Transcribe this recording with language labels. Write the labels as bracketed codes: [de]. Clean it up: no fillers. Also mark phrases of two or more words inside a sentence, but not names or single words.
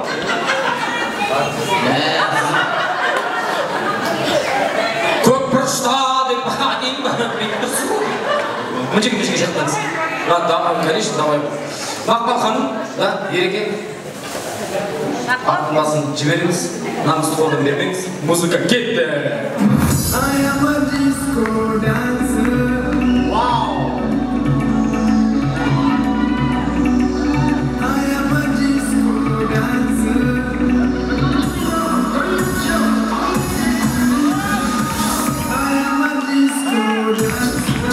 [kk] Мынчик жақтаңыз. [ru] Да, конечно, давай. Мақпал ханым, да, Ереке. [kk] Артын жіберіңіз, намысты қолдан бермеңіз. Музыка кетті. [en] I am a disco dancer. Wow. I am a disco dancer. I am a disco dancer.